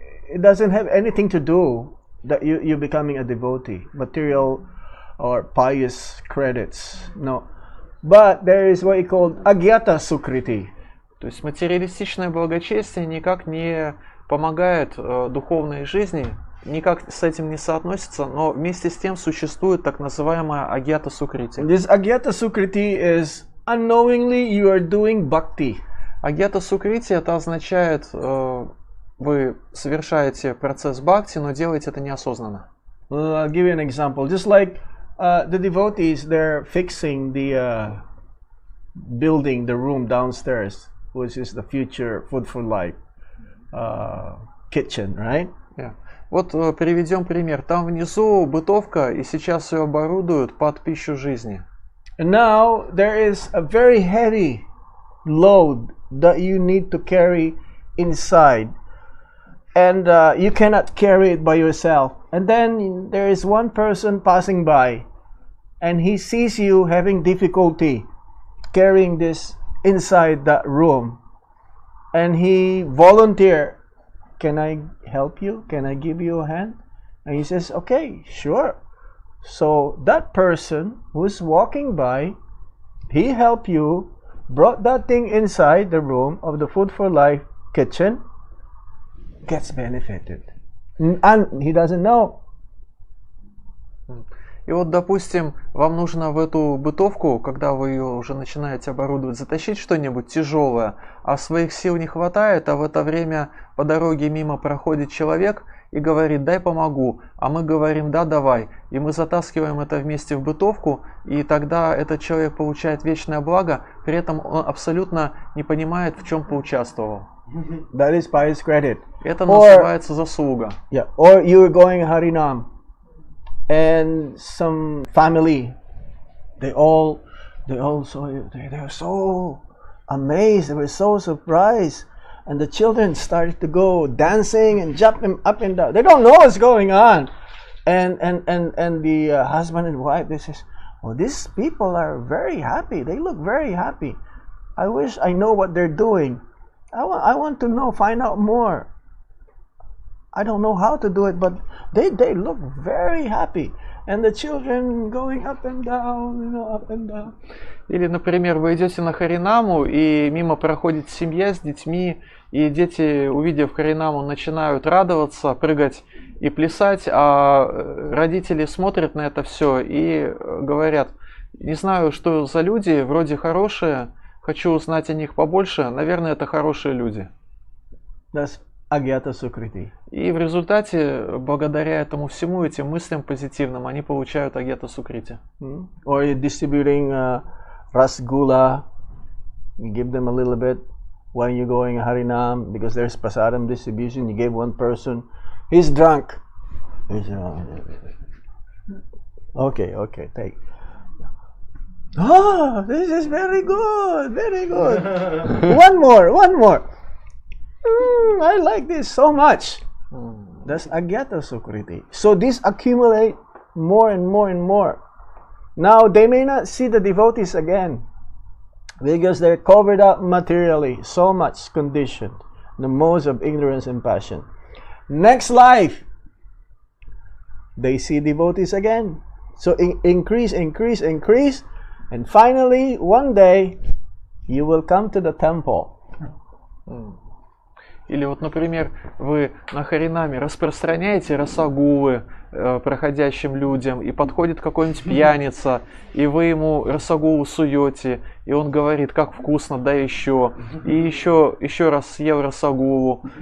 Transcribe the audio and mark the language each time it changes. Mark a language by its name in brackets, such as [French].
[English] It doesn't have anything to do that you becoming a devotee, material or pious credits. No. But there is what you call agyata sukriti. [Russian] То есть материалистичное благочестие никак не помогает духовной жизни, никак с этим не соотносится, но вместе с тем существует так называемая агьята сукрити. [English] This agyata sukriti is unknowingly you are doing bhakti. [Russian] Агьята сукрити это означает, вы совершаете процесс бхакти, но делаете это неосознанно. [English] I'll give you an example. Just like the devotees, they're fixing the building, the room downstairs, which is the future food for life kitchen, right? Yeah. [Russian] Вот приведем пример. Там внизу бытовка, и сейчас ее оборудуют под пищу жизни. [English] And now there is a very heavy load that you need to carry inside, and you cannot carry it by yourself. And then there is one person passing by, and he sees you having difficulty carrying this inside that room, and he volunteer, "Can I help you? Can I give you a hand?" And he says, "Okay, sure." So that person who's walking by, he helped you, brought that thing inside the room of the Food for Life kitchen, gets benefited. And he doesn't know. [Russian] И вот, допустим, вам нужно в эту бытовку, когда вы ее уже начинаете оборудовать, затащить что-нибудь тяжелое, а своих сил не хватает, а в это время по дороге мимо проходит человек и говорит: "Дай помогу", а мы говорим: "Да, давай", и мы затаскиваем это вместе в бытовку, и тогда этот человек получает вечное благо, при этом он абсолютно не понимает, в чем поучаствовал. [English] That is pious credit. [Russian] Это называется заслуга. [English] Yeah. Or you are going Harinam, and some family, they all saw you. They were so amazed. They were so surprised. And the children started to go dancing and jumping up and down. They don't know what's going on. And the husband and wife, they says, "Oh, these people are very happy. They look very happy. I wish I know what they're doing. I want to know, find out more. I don't know how to do it, but they look very happy." And the children going up and down, up and down. [Russian] Или, например, вы идете на Харинаму, и мимо проходит семья с детьми, и дети, увидев Харинаму, начинают радоваться, прыгать и плясать, а родители смотрят на это все и говорят: "Не знаю, что за люди, вроде хорошие, хочу узнать о них побольше, наверное, это хорошие люди". [English] That's agyata sukriti. [Russian] И в результате, благодаря этому всему, этим мыслям позитивным, они получают агьята сукрити. [English] Or you're distributing rasgula, you give them a little bit when you're going Harinam, because there's prasadam distribution. You gave one person, he's drunk. Okay, take. Oh, this is very good, very good. One more. I like this so much. That's agyata sukriti. So these accumulate more and more and more. Now they may not see the devotees again because they're covered up materially, so much conditioned, the modes of ignorance and passion. Next life, they see devotees again. So increase, increase, increase, and finally, one day, you will come to the temple. [Russian] Или вот, например, вы на харинаме распространяете расагулы проходящим людям, и подходит какой-нибудь пьяница, и вы ему расагулу суете, и он говорит, как вкусно, да еще, и еще раз съел расагулу.